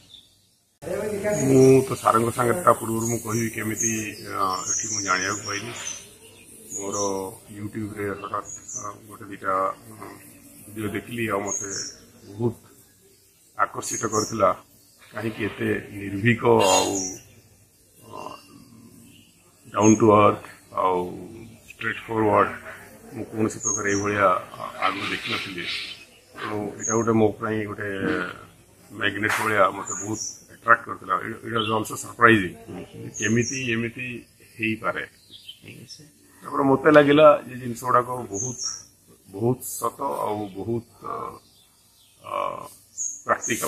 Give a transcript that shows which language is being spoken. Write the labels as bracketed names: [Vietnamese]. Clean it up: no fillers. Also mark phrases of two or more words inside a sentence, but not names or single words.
[Odia] ମୁଁ ତ ସାରଙ୍କ ସାଙ୍ଗରେ ତା ପୂର୍ବରୁ ମୁଁ କହିବି କେମିତି ଏଠି ମୁଁ ଜାଣିବାକୁ ପାଇଲି। ମୋର ୟୁଟ୍ୟୁବରେ ହଠାତ୍ ଗୋଟେ ଦୁଇଟା ଭିଡ଼ିଓ ଦେଖିଲି ଆଉ ମୋତେ ବହୁତ ଆକର୍ଷିତ କରିଥିଲା। କାହିଁକି ଏତେ ନିର୍ଭୀକ ଆଉ [English] down to earth [Odia] आउ [English] straight forward [Odia] ମୁଁ କୌଣସି ପ୍ରକାର ଏଇଭଳିଆ ଆଗରୁ ଦେଖିନଥିଲି। ତେଣୁ ଏଇଟା ଗୋଟେ ମୋ ପାଇଁ ଗୋଟେ ମ୍ୟାଗ୍ନେଟ୍ ଭଳିଆ ମୋତେ ବହୁତ ଆଟ୍ରାକ୍ଟ କରିଥିଲା। [English] It was also surprising [Odia] କେମିତି ଏମିତି ହେଇପାରେ। ତାପରେ ମୋତେ ଲାଗିଲା ଯେ ଜିନିଷ ଗୁଡ଼ାକ ବହୁତ ସତ ଆଉ ବହୁତ ପ୍ରାକ୍ଟିକାଲ।